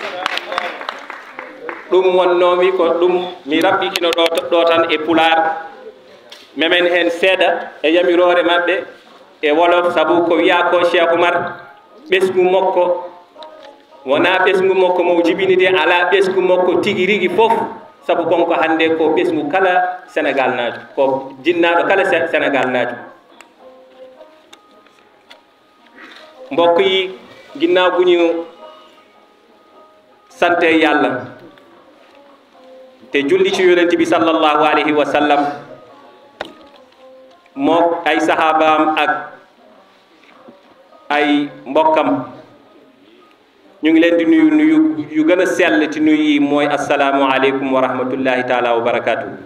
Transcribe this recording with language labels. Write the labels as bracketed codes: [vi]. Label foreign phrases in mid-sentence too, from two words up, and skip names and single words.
[ff] ɗum wonnomi ko ɗum mi raɓɓitino ɗo tan e pular memen hen seeɗa e yamirore maɓɓe e wolof sabu ko wiya ko Cheikh Oumar ɓesgu makko wona ɓesgu makko mo jibini de ala ɓesgu makko tigi rigi fof sabu konko hande ko ɓesgu kala Sénégal najo ko jinnaɗo kala Sénégal najo [wo] mbokk yi ginnaaw gu ñu sante yàlla te julli ci yonent bi [ar] صلى الله عليه وسلم [wo] moo ay sahabaam ak ay mbokkam ñu ngi leen di nuyu yu gën a sell ci nuyu yi mooy [ar] السلام عليكم ورحمة الله تعالى وبركاته.